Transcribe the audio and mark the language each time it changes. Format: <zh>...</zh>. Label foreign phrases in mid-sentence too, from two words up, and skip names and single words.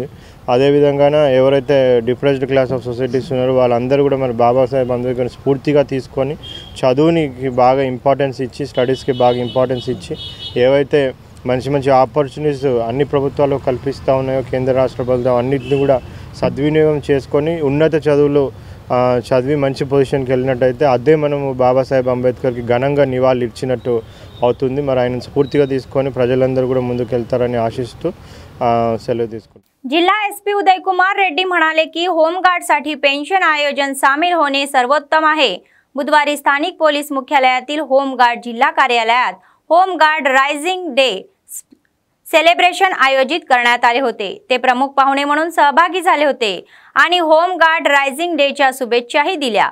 <te>అదేవిధంగానే ఎవరైతే</te> <en>depressed class of societies</en> <te>ఉన్నారో వాళ్ళందరూ కూడా మరి బాబాసాహెబ్ అంబేద్కర్ స్ఫూర్తిగా తీసుకొని చదువునికి బాగా ఇంపార్టెన్స్ ఇచ్చి, స్టడీస్కి బాగా ఇంపార్టెన్స్ ఇచ్చి, ఏవైతే మంచి మంచి ఆపర్చునిటీస్ అన్ని ప్రభుత్వాలు కల్పిస్తూ ఉన్నాయో కేంద్ర రాష్ట్ర ప్రభుత్వం అన్నింటినీ కూడా సద్వినియోగం చేసుకొని ఉన్నత చదువులు చదివి మంచి పొజిషన్కి వెళ్ళినట్టయితే అదే మనము బాబాసాహెబ్ అంబేద్కర్కి ఘనంగా నివాళులు ఇచ్చినట్టు అవుతుంది. మరి ఆయన స్ఫూర్తిగా తీసుకొని ప్రజలందరూ కూడా ముందుకు వెళ్తారని ఆశిస్తూ సెలవు తీసుకుంటాం.</te> <mr>जिल्हा एसपी उदय कुमार रेड्डी म्हणाले की होमगार्डसाठी पेन्शन आयोजन सामील होणे सर्वोत्तम आहे. बुधवारी स्थानिक पोलीस मुख्यालयातील होमगार्ड जिल्हा कार्यालयात होमगार्ड रायझिंग डे सेलिब्रेशन आयोजित करण्यात आले होते. ते प्रमुख पाहुणे म्हणून सहभागी झाले होते आणि होमगार्ड रायझिंग डेच्या शुभेच्छाही दिल्या.</mr>